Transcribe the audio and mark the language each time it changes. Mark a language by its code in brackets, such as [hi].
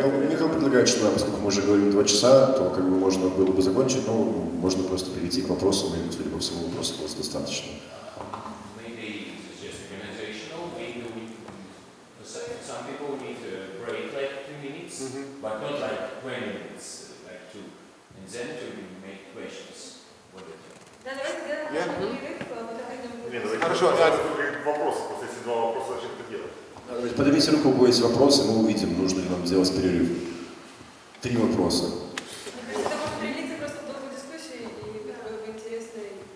[ru] Михаил предлагает, что, да, поскольку мы уже говорим 2 часа, то как бы можно было бы закончить, но можно просто перейти к вопросам, и, судя по всему, вопросов было достаточно. [en] Maybe it's just organizational, maybe some people need a break like 2 minutes, but not like 20 minutes, like 2. And then to make questions. [ru] Да, давайте сделаем перерыв, Нет, хорошо, вопросы, просто если 2 вопроса, зачем это делать? Давайте поднимите руку, у кого есть вопросы, мы увидим, нужно ли нам сделать перерыв. 3 вопроса. Мне кажется, это может прилиться просто в долгую дискуссию и в интересной.